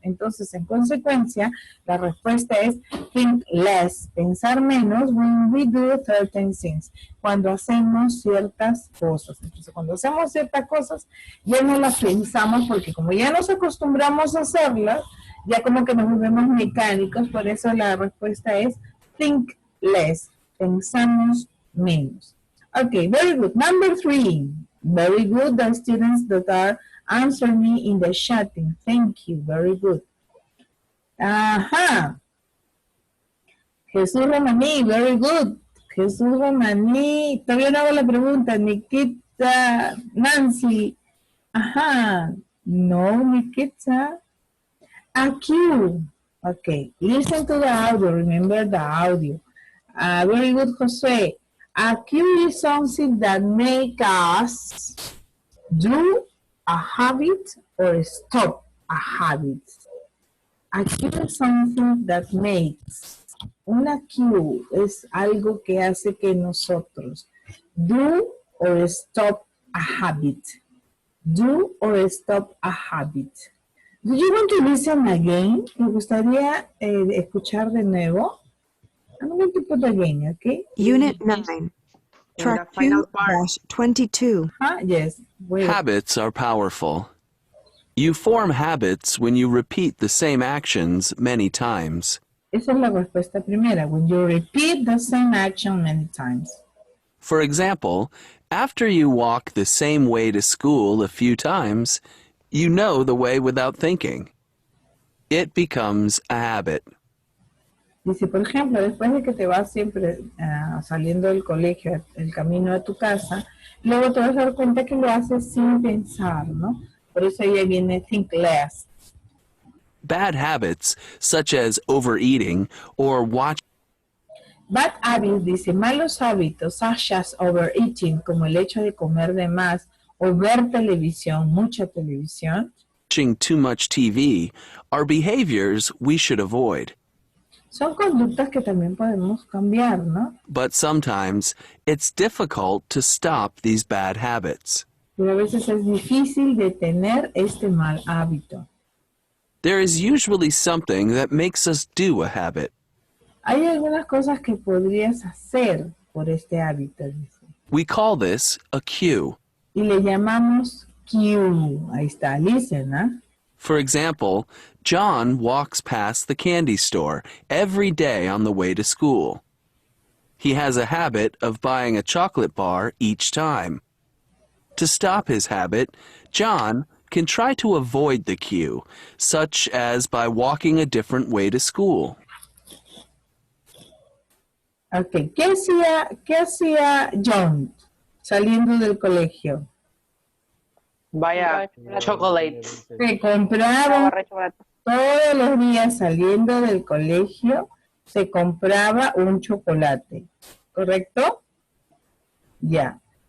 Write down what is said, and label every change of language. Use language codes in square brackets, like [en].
[es] Entonces, en consecuencia, la respuesta es [en] think less, [es] pensar menos, [en] when we do certain things, [es] cuando hacemos ciertas cosas. Entonces, cuando hacemos ciertas cosas, ya no las pensamos porque como ya nos acostumbramos a hacerlas, ya como que nos volvemos mecánicos, por eso la respuesta es [en] think less, [es] pensamos menos. [en] Okay, very good. Number 3. Very good, the students that are answering me in the chatting. Thank you, very good. Ajá. Jesús Romaní, very good. [es] Jesús Romaní, todavía no hago la pregunta. Nikita, Nancy. Ajá. No, Nikita. AQ. [en] Okay, listen to the audio. Remember the audio. Very good, Jose. A cue is something that makes us do a habit or stop a habit. A cue is something that makes. [es] Una cue es algo que hace que nosotros [en] do or stop a habit. Do or stop a habit. Do you want to listen again? [es] ¿Me gustaría escuchar de nuevo? [en] I'm going to put again, okay? Unit 9, Track 2-22. Yes. Wait. Habits are powerful. You form habits when you repeat the same actions many times. [es] Esa es la respuesta primera. [en] When you repeat the same action many times. For example, after you walk the same way to school a few times, you know the way without thinking. It becomes a habit. [es] Dice, por ejemplo, después de que te vas siempre saliendo del colegio, el camino a tu casa, luego te vas a dar cuenta que lo haces sin pensar, ¿no? Por eso ahí viene [en] think less. Bad habits, such as overeating or watching. Bad habits, [es] dice, malos hábitos, [en] such as overeating, [es] como el hecho de comer de más o ver televisión, mucha televisión. [en] Watching too much TV are behaviors we should avoid. [es] Son conductas que también podemos cambiar, ¿no? [en] But sometimes it's difficult to stop these bad habits. [es] Pero a veces es difícil detener este mal hábito. [en] There is usually something that makes us do a habit. [es] Hay algunas cosas que podrías hacer por este hábito, dice. [en] We call this a cue. [es] Y le llamamos cue. Ahí está, [en] listen, [es] ¿ah? [en] For example, John walks past the candy store every day on the way to school. He has a habit of buying a chocolate bar each time. To stop his habit, John can try to avoid the cue, such as by walking a different way to school. [es] Ok, qué hacía John saliendo del colegio? Vaya, chocolates. Se compraba todos los días saliendo del colegio, se compraba un chocolate, ¿correcto? Ya.